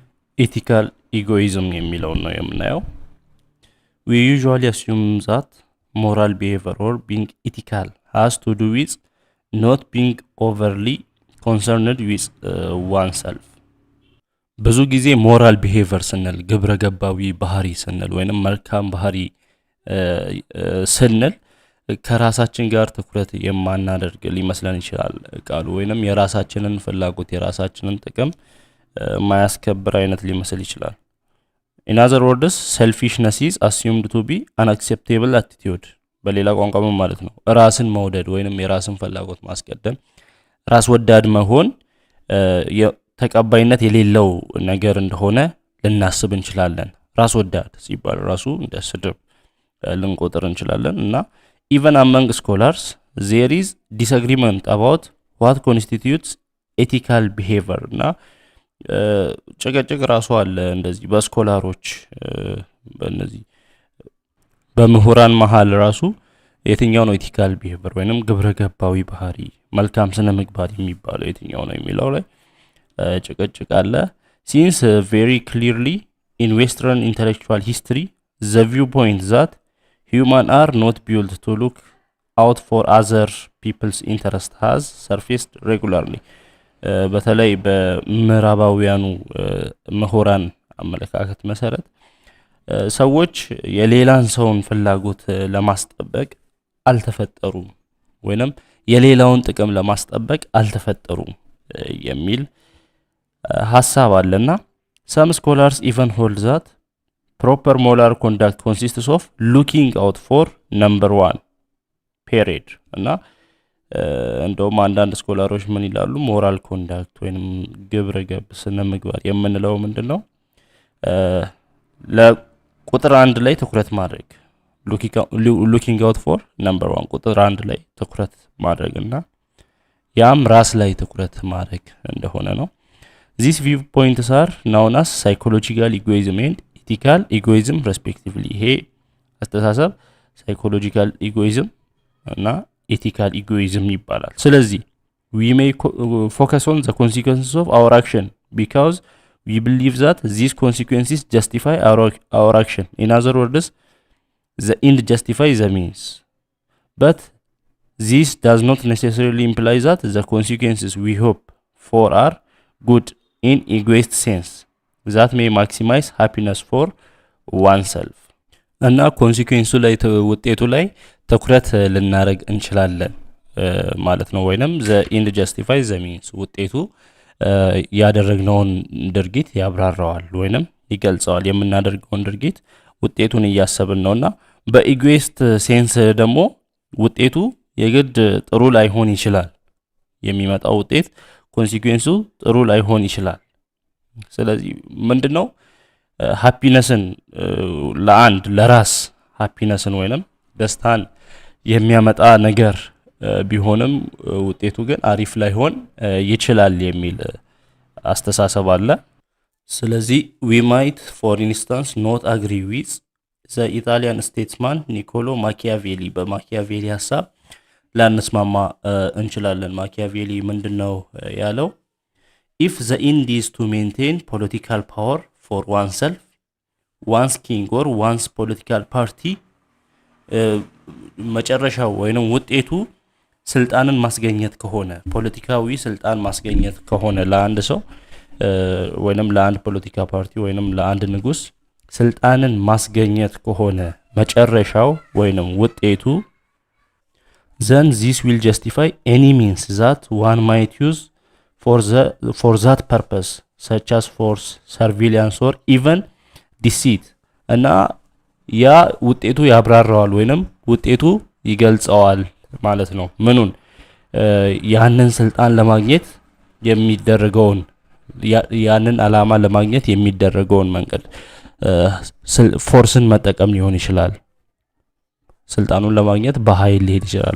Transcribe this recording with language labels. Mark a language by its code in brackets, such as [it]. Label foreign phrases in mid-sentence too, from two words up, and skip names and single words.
[en] ethical egoism [am] የሚለው ነው የምናየው። [en] We usually assume that moral behavior or being ethical has to do with not being overly concerned with oneself. [am] ብዙ ጊዜ [en] moral behavior [am] ስንል ግብረ ገባዊ ባህሪ ስንል ወይንም መልካም ባህሪ ስንል ከራሳችን ጋር ትኩረት የማናደርግ ሊመስለን ይችላል ቃሉ ወይንም የራሳችንን ፍላጎት የራሳችንን ጥቅም ማያስከብር አይነት ሊመስል ይችላል። [en] In other words, selfishness is assumed to be an acceptable attitude. [am] በሌላ ቋንቋ ምን ማለት ነው? ራስን መውደድ ወይንም የራስን ፍላጎት ማስቀደም ራስ ወዳድ መሆን ተቀባይነት የሌለው ነገር እንደሆነ ልናስብ እንችላለን። ራስ ወዳድ ሲባል ራሱ እንደ ስድብ ልንቆጥር እንችላለን እና [en] even among scholars there is disagreement about what constitutes ethical behavior [am] እና ጭቅጭቅ ራሱ አለ እንደዚህ በስኮላሮች በእነዚህ በምሁራን መሃል ራሱ የትኛው ነው [en] ethical behavior [am] ወይንም ግብረ ገባዊ ባህሪ መልካም ስነ ምግባር የሚባለው የትኛው ነው የሚለው ላይ ጭቅጭቅ አለ። [en] Since very clearly in western intellectual history the viewpoint that humans are not built to look out for other people's interest has surfaced regularly. [am] በተለይ በምዕራባውያኑ ምሁራን አመለካከት መሰረት ሰዎች የሌላን ሰውን ፍላጎት ለማስጠበቅ አልተፈጠሩም ወይንም የሌላውን ጥቅም ለማስጠበቅ አልተፈጠሩም የሚል ሐሳብ አለና [en] some scholars even hold that proper moral conduct consists of looking out for number one period [am] እና እንደውም አንዳንድ ስኮላሮች ምን ይላሉ [en] moral conduct [am] ወይንም ግብረ ገብ ስነ ምግባር የምንለው ምንድነው ለቁጥር 1 ላይ ትኩረት ማድረግ [en] looking out for number one [am] ቁጥር 1 ላይ ትኩረት ማድረግና ያም ራስ ላይ ትኩረት ማድረግ እንደሆነ ነው። [en] These viewpoints are known as psychological egoism and ethical egoism respectively. [am] ይሄ አስተሳሰብ [en] psychological egoism እና ethical egoism [am] ይባላል። ስለዚህ [en] we may focus on the consequences of our action because we believe that these consequences justify our action. In other words, the end justifies the means. But this does not necessarily imply that the consequences we hope for are good in egoist sense that may maximize happiness for oneself. [am] እና ኮንሲኩዌንሱ ላይ ውጤቱ ላይ ትኩረት ልናረግ እንችላለን ማለት ነው ወይንም [en] the end justifies the means [am] ውጤቱ ያደረግነውን ድርጊት ያብራራዋል ወይንም ይገልጸዋል የምናደርገውን ድርጊት ውጤቱን እያሰብን ነውና [en] egoist sense [am] ደግሞ ውጤቱ የግድ ጥሩ ላይሆን ይችላል የሚመጣው ውጤት ኮንሲኩዌንሱ ጥሩ ላይሆን ይችላል። ስለዚህ ምንድነው ሃፒነስን ለአንድ ለራስ ሃፒነስን ወይንም ደስታን የሚያመጣ ነገር ቢሆንም ውጤቱ ግን አሪፍ ላይሆን ይችላል የሚል አስተሳሰብ አለ። ስለዚህ [en] we might for instance not agree with the Italian statesman Niccolo Machiavelli [am] በማኪያቬሊ ሐሳብ ላንስማማ እንችላለን። ማኪያቬሊ ምንድነው ያለው? [en] If the end is to maintain political power for oneself, one's king or one's political party [am] መጨረሻው ወይንም ውጤቱ ስልጣንን ማስገኘት ከሆነ ፖለቲካዊ ስልጣን ማስገኘት ከሆነ ለአንድ ሰው ወይንም ለአንድ ፖለቲካ ፓርቲ ወይንም ለአንድ ንጉስ ስልጣንን ማስገኘት ከሆነ መጨረሻው ወይንም ውጤቱ [en] then this will justify any means that one might use for that purpose such as force, surveillance or even deceit. [am] እና ያ ውጤቱ ያብራራዋል ወይንም ውጤቱ ይገልጸዋል ማለት ነው። ምኑን ያንን ስልጣን ለማግኘት የሚደረገውን ያንን አላማ ለማግኘት የሚደረገውን መንገድ ፎርስን መጠቀም ሊሆን ይችላል። ስልጣኑን ለማግኘት በኃይል ሊሄድ ይችላል